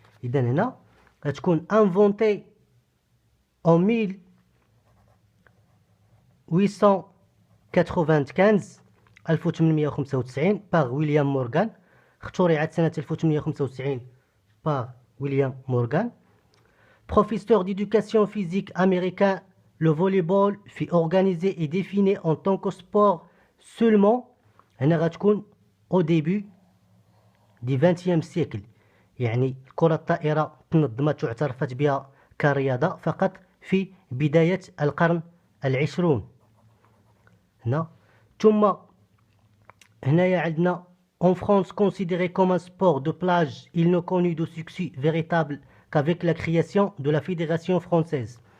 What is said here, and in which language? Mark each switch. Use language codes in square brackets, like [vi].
[ar] إذا هنا غتكون انفونتي [fr] en 1895 par [ar] ويليام مورغان، اخترعت سنة 1895 par ويليام مورغان. [fr] Professeur d'éducation physique américain، le volleyball fut organisé et défini en tant que sport seulement. [ar] هنا غتكون [fr] au début du 20e siècle، [ar] يعني كرة الطائرة تنظمت واعترفت بها كرياضة فقط في بداية القرن العشرون. هنا ثم هنايا عندنا [fr] en France considéré comme un sport de plage، il n'a connu de succès véritable qu'avec la création de la Fédération française.